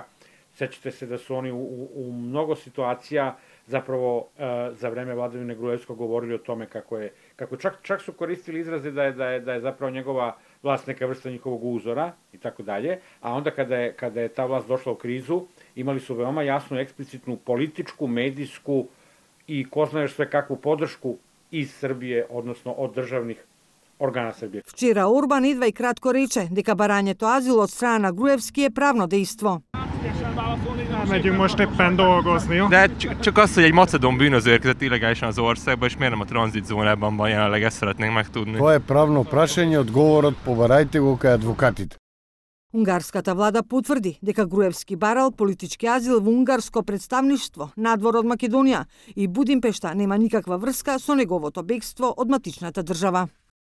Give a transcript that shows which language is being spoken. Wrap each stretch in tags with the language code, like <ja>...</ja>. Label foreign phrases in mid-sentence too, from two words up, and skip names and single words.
<sr>Sećate se da su oni u mnogo situacija zapravo za vreme vladavine Gruevskog govorili o tome kako čak su koristili izraze da je zapravo njegova vlast neka vrsta njihovog uzora i tako dalje, a onda kada je ta vlast došla u krizu, imali su veoma jasnu, eksplicitnu političku, medijsku i ko zna još sve kakvu podršku iz Srbije, odnosno od državnih organa Srbije.</sr> <mk>Вчера Орбан едва и кратко рече дека барањето азил од страна на Груевски е правно дејство.</mk> <hu>Megyünk most éppen dolgozni, jó? De csak az, hogy egy macedón bűnöző érkezett illegálisan az országba, és miért nem a tranzitzónában van jelenleg, ezt szeretnénk megtudni.</hu> <mk>Тоа е правно прашање, одговорот побарајте го кај адвокатите. Унгарската влада потврди дека Груевски барал политички азил во унгарско представништво надвор од Македонија и Будимпешта нема никаква врска со неговото бегство од матичната држава.</mk>